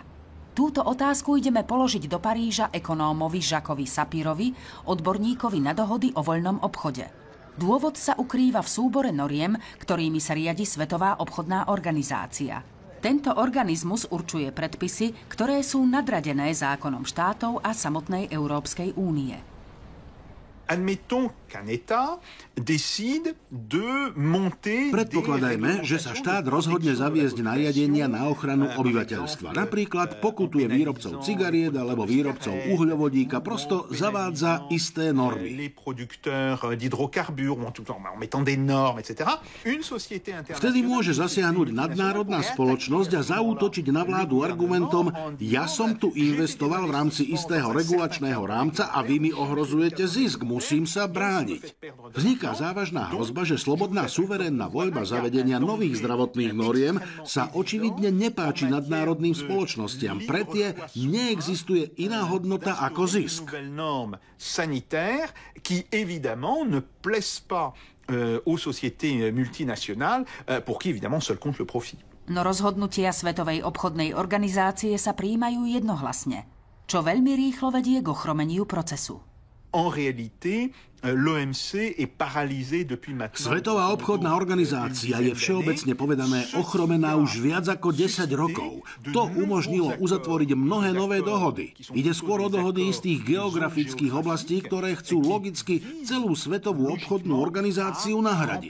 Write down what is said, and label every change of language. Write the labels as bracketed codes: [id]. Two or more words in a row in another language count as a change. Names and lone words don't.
[sk] Túto otázku ideme položiť do Paríža ekonómovi Jacquesovi Sapirovi, odborníkovi na dohody o voľnom obchode. Dôvod sa ukrýva v súbore noriem, ktorými sa riadi Svetová obchodná organizácia. Tento organizmus určuje predpisy, ktoré sú nadradené zákonom štátov a samotnej Európskej únie. [fr] Admettons qu'un État décide de monter... [sk] Predpokladajme, že sa štát rozhodne zaviesť nariadenia na ochranu obyvateľstva. Napríklad pokutuje výrobcov cigariet alebo výrobcov uhľovodíka, prosto zavádza isté normy. Vtedy môže zasiahnuť nadnárodná spoločnosť a zaútočiť na vládu argumentom: ja som tu investoval v rámci istého regulačného rámca a vy mi ohrozujete zisk. Musím sa brániť. Vzniká závažná hrozba, že slobodná suverénna voľba zavedenia nových zdravotných noriem sa očividne nepáči nadnárodným spoločnostiam. Pre tie neexistuje iná hodnota ako zisk. [fr] Aux sociétés multinationales, pour qui évidemment seul compte le profit. [sk] No rozhodnutia Svetovej obchodnej organizácie sa prijímajú jednohlasne, čo veľmi rýchlo vedie k ochromeniu procesu. [fr] En réalité, l'OMC est paralysé depuis maintenant. [sk] Svetová obchodná organizácia je všeobecne povedané ochromená už viac ako 10 rokov. To umožnilo uzatvoriť mnohé nové dohody. Ide skôr o dohody istých geografických oblastí, ktoré chcú logicky celú Svetovú obchodnú organizáciu nahradiť.